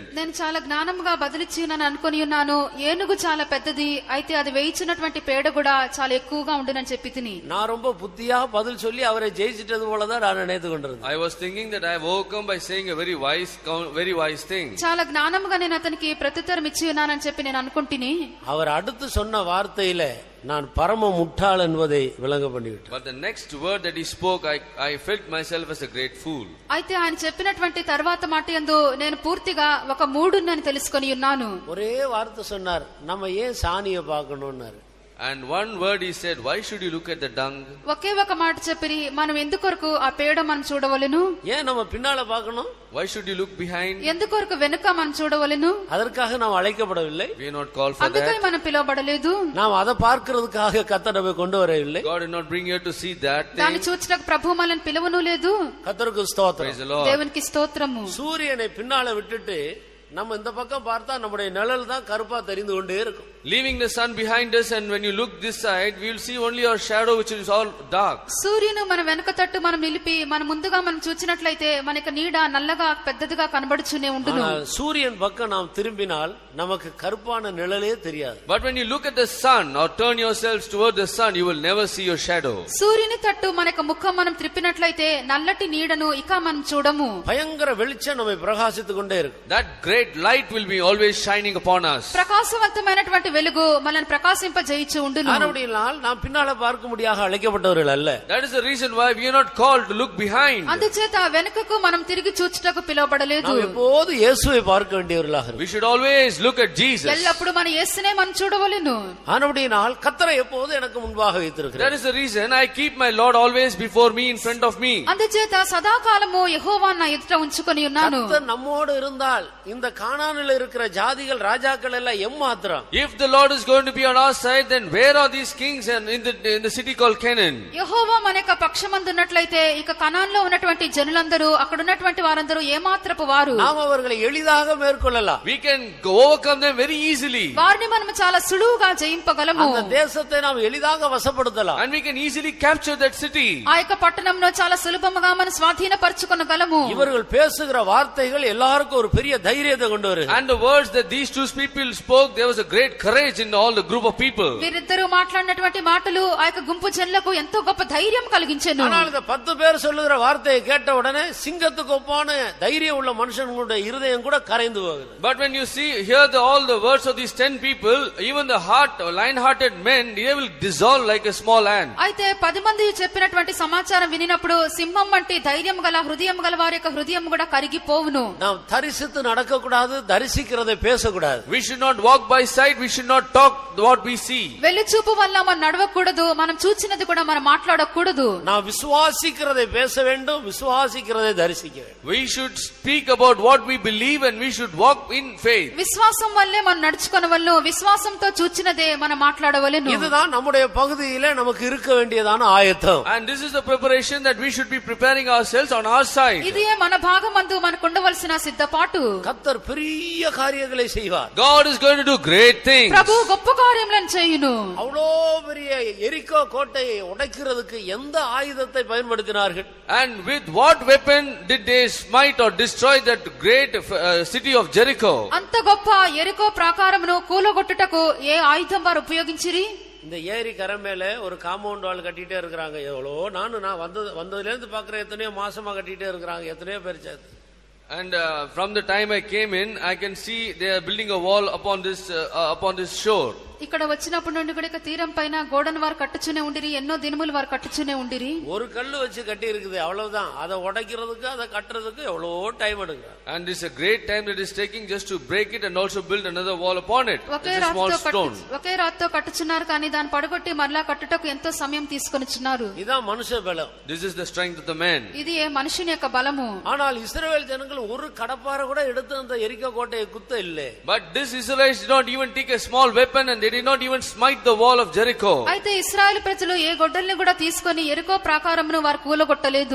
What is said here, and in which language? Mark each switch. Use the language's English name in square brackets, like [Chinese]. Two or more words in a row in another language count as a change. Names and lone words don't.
[Telugu] నేను చాలా జ్ఞానంగా బదిలిచ్చి నేను అనుకొని ఉన్నాను, ఏనుగు చాలా పెద్దది, అయితే అది వేయించినటువంటి పేడ కూడా చాలా ఎక్కువగా ఉండునని చెప్పి తిని. [Tamil] நான் ரொம்ப புத்தியா பதில் சொல்லி அவரை ஜெயிச்சிட்டது போலதான் நான் நினைத்து கொண்டிருந்தேன். [English] I was thinking that I have overcome by saying a very wise thing. [Telugu] చాలా జ్ఞానంగా నేను అతనికి ప్రత్యుత్తరం ఇచ్చి ఉన్నానని చెప్పి నేను అనుకుంటుని. [Tamil] அவர் அடுத்து சொன்ன வார்த்தையில நான் பரம முட்டாள் என்பதை விளங்க பண்ணிவிட்டேன். [English] But the next word that he spoke, I felt myself as a great fool. [Telugu] అయితే ఆయన చెప్పినటువంటి తర్వాత మాట యందు నేను పూర్తిగా ఒక మూడున్నని తెలుసుకొని ఉన్నాను. [Tamil] ஒரே வார்த்தை சொன்னார், நம்ம ஏன் சாணியை பார்க்கணும்னாரு. [English] And one word he said, why should you look at the dung? [Telugu] ఒకే ఒక మాట చెప్పిరి, మనం ఎందుకొరకు ఆ పేడ మనం చూడవలెను? [Tamil] ஏன் நம்ம பின்னால பார்க்கணும்? [English] Why should you look behind? [Telugu] ఎందుకొరకు వెనుక మనం చూడవలెను? [Tamil] அதற்காக நாம் அழைக்கப்படவில்லை. [English] We are not called for [Telugu] అందుకై [English] that. [Telugu] మనం పిలువబడలేదు. [Tamil] நாம் அதை பார்க்கிறதுக்காக கர்த்தர் நம்மை கொண்டு வரவில்லை. [English] God did not bring you to see that [Telugu] దాన్ని [English] thing. [Telugu] చూచడానికి ప్రభువు మనల్ని పిలువను లేదు. [Tamil] கர்த்தருக்கு ஸ்தோத்திரம். [English] Praise the Lord. [Telugu] దేవునికి స్తోత్రము. [Tamil] சூரியனை பின்னால விட்டுட்டு நம்ம இந்த பக்கம் பார்த்தா நம்முடைய நிழல் தான் கருப்பா தெரிந்து கொண்டே இருக்கும். [English] Leaving the sun behind us, and when you look this side, we will see only our shadow, which is all dark. [Telugu] సూర్యుని మన వెనక తట్టు మనం నిలిపి మన ముందుగా మనం చూచినట్లయితే మనకి నీడ నల్లగా పెద్దదిగా కనబడుచునే ఉండును. [Tamil] சூரியன் பக்கம் நாம் திரும்பினால் நமக்கு கருப்பான நிழலே தெரியாது. [English] But when you look at the sun or turn yourselves toward the sun, you will never see your shadow. [Telugu] సూర్యుని తట్టు మనకు ముఖం మనం త్రిప్పినట్లయితే నల్లటి నీడను ఇక మనం చూడము. [Tamil] பயங்கர வெளிச்சம் நம்மை பிரகாசித்துக் கொண்டே இருக்கும். [English] That great light will be always shining upon us. [Telugu] ప్రకాశవంతమైనటువంటి వెలుగు మనల్ని ప్రకాశింపజేయుచు ఉండును. [Tamil] ஆனபடியால் நாம் பின்னால பார்க்க முடியாத அழைக்கப்பட்டவர்கள் அல்ல. [English] That is the reason why we are not called to look behind. [Telugu] అందుచేత వెనుకకు మనం తిరిగి చూచుటకు పిలువబడలేదు. [Tamil] நாம் எப்போது இயேசுவை பார்க்க வேண்டியவர்களாக இருக்கிறோம். [English] We should always look at Jesus. [Telugu] ఎల్లప్పుడు మన యేసునే మనం చూడవలెను. [Tamil] ஆனபடியால் கர்த்தரை எப்போது எனக்கு முன்பாக வைத்திருக்கிறார். [English] That is the reason I keep my Lord always before me, in front of me. [Telugu] అందుచేత సదాకాలము యెహోవాను నా ఎదుట ఉంచుకొని ఉన్నాను. [Tamil] கர்த்தர் நம்மோடு இருந்தால் இந்த கானானில் இருக்கிற ஜாதிகள் ராஜாக்கள் எல்லாம் எம்மாத்திரம். [English] If the Lord is going to be on our side, then where are these kings and in the city called Canaan? [Telugu] యెహోవా మన యొక్క పక్షమందు ఉన్నట్లయితే ఇక కనాన్లో ఉన్నటువంటి జనులందరూ అక్కడ ఉన్నటువంటి వారందరూ ఏమాత్రపు వారు. [Tamil] நாம் அவர்களை எளிதாக மேற்கொள்ளலாம். [English] We can overcome them very easily. [Telugu] వారిని మనం చాలా సులువుగా జయింపగలము. [Tamil] அந்த தேசத்தை நாம் எளிதாக வசப்படுத்தலாம். [English] And we can easily capture that city. [Telugu] ఆ యొక్క పట్టణంలో చాలా సులభముగా మనం స్వాధీనపరచుకొనగలము. [Tamil] இவர்கள் பேசுகிற வார்த்தைகள் எல்லாருக்கும் ஒரு பெரிய தைரியத்தை கொண்டு வருது. [English] And the words that these two people spoke, there was a great courage in all the group of people. [Telugu] వీరిద్దరూ మాట్లాడినటువంటి మాటలు ఆ యొక్క గుంపు జనులకు ఎంతో గొప్ప ధైర్యం కలిగించెను. [Tamil] ஆனால் இந்த 10 பேர் சொல்லுகிற வார்த்தையை கேட்ட உடனே சிங்கத்துக்கு ஒப்பான தைரியம் உள்ள மனுஷனுடைய இருதயம் கூட கரைந்து போகுது. [English] But when you hear all the words of these 10 people, even the lion-hearted men, they will dissolve like a small ant. [Telugu] అయితే 10 మంది చెప్పినటువంటి సమాచారం వినినప్పుడు సింహం వంటి ధైర్యం గల హృదయం గల వారి యొక్క హృదయం కూడా కరిగిపోవును. [Tamil] நாம் தரிசித்து நடக்க கூடாது, தரிசிக்கிறதை பேசக்கூடாது. [English] We should not walk by sight, we should not talk what we see. [Telugu] వెలిచూపు వల్ల మనం నడవకూడదు, మనం చూచినది కూడా మనం మాట్లాడకూడదు. [Tamil] நாம் விசுவாசிக்கிறதை பேச வேண்டும், விசுவாசிக்கிறதை தரிசிக்க வேண்டும். [English] We should speak about what we believe, and we should walk in faith. [Telugu] విశ్వాసం వల్లే మనం నడుచుకొనవలెను, విశ్వాసంతో చూచినదే మనం మాట్లాడవలెను. [Tamil] இதுதான் நம்முடைய பகுதியிலே நமக்கு இருக்க வேண்டியதான ஆயத்தம். [English] And this is the preparation that we should be preparing ourselves on our side. [Telugu] ఇదే మన భాగమందు మనకు ఉండవలసిన సిద్ధపాటు. [Tamil] கர்த்தர் பெரிய காரியங்களை செய்வார். [English] God is going to do great things. things. [Telugu] ప్రభు గొప్ప కార్యములను చేయును. [Tamil] அவ்வளோ பெரிய எரிகோ கோட்டையை உடைக்கிறதுக்கு எந்த ஆயுதத்தை பயன்படுத்தினார்கள்? [English] And with what weapon did they smite or destroy that great city of Jericho? [Telugu] అంత గొప్ప ఎరికో ప్రాకారమును కూలగొట్టుటకు ఏ ఆయుధం వారు ఉపయోగించిరి? [Tamil] இந்த ஏரி கரை மேல ஒரு [English] compound wall [Tamil] கட்டிட்டே இருக்கிறாங்க. எவ்வளோ நான் வந்ததுல இருந்து பாக்குறேன், எத்தனையோ மாசமா கட்டிட்டே இருக்கிறாங்க, எத்தனையோ பேர் சேர்த்து. [English] And from the time I came in, I can see they are building a wall upon this shore. [Telugu] ఇక్కడ వచ్చినప్పటి నుండి కూడా తీరం పైన గోడను వారు కట్టుచునే ఉండిరి, ఎన్నో దినములు వారు కట్టుచునే ఉండిరి. [Tamil] ஒரு கல்லு வச்சு கட்டி இருக்குது, அவ்வளவுதான். அதை உடைக்கிறதுக்கு அதை கட்டுறதுக்கு எவ்வளவு டைம் எடுக்கும். [English] And it's a great time that is taking just to break it and also build another wall upon it. It's a small stone. [Telugu] ఒకే రాత్తో కట్టుచున్నారు, కానీ దాన్ని పడగొట్టి మరలా కట్టుటకు ఎంతో సమయం తీసుకొనిచున్నారు. [Tamil] இதான் மனுஷ பலம். [English] This is the strength of the man. [Telugu] ఇది మనుషుని యొక్క బలము. [Tamil] ஆனால் இஸ்ரவேல் ஜனங்கள் ஒரு கடப்பாரை கூட எடுத்து அந்த எரிகோ கோட்டையை குத்த இல்லை. [English] But this Israelites did not even take a small weapon and they did not even smite the wall of Jericho. [Telugu] అయితే ఇశ్రాయేలు ప్రజలు ఏ గొడ్డల్ని కూడా తీసుకొని ఎరికో ప్రాకారమును వారు కూలగొట్టలేదు.